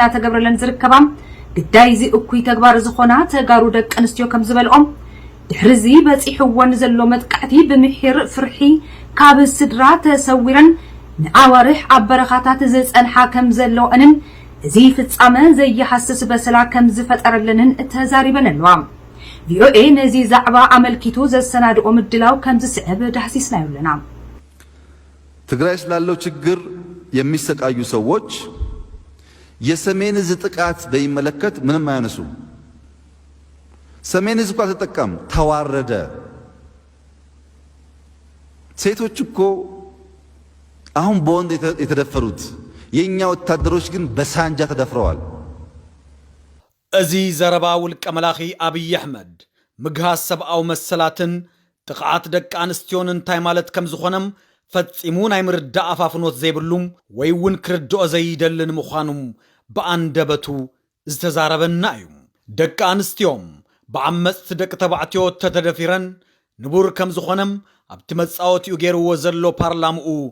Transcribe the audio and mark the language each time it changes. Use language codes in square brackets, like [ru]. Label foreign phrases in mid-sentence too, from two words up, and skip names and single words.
[ti] ተገብረለን ዝርከባም ግዳይ ዚ እኩይ ተግባር ዝኾና ተጋሩ ደቅ ኣንስትዮ ከም ዝበልኦም ድሕርዚ በፂሕወን ዘሎ መጥቃዕቲ ብምሕር ፍርሒ ካብ ስድራ ተሰዊረን ንኣዋርሕ ኣብ በረኻታት ዝጸንሓ ከም ዘለወንን እዚ ፍጻመ ዘይሐስስ በሰላ ከም ዝፈጠረለንን ተዛሪበን ኣለዋ ቪኦኤ ነዚ ዛዕባ አመልኪቱ ዘሰናድኦ ምድላው ከም ዝስዕብ ዳህሲስና ይለና [am] ትግራይ ስላለው ችግር የሚሰቃዩ ሰዎች የሰሜን ዕዝ ጥቃት በሚመለከት ምንም አያነሱ ሰሜን ዕዝ እንኳን ተጠቀም ተዋረደ ሴቶች እኮ አሁን በወንድ የተደፈሩት የኛ ወታደሮች ግን በሳንጃ ተደፍረዋል [ti] እዚ ዘረባ ውልቀ መላኺ አብይ አሕመድ ምግሃስ ሰብአው መሰላትን ጥቃት ደቅ አንስትዮን እንታይ ማለት ከም ዝኾነም ፈጺሙ ናይ ምርዳእ አፋፍኖት ዘይብሉም ወይውን ክርድኦ ዘይደልን ምዃኑም በአንደበቱ ዝተዛረበና እዩ ደቅ አንስትዮን በዓመጽቲ ደቅ ተባዕትዮ ተተደፊረን ንቡር ከም ዝኾነም ኣብቲ መጻወቲኡ ገይርዎ ዘሎ ፓርላምኡ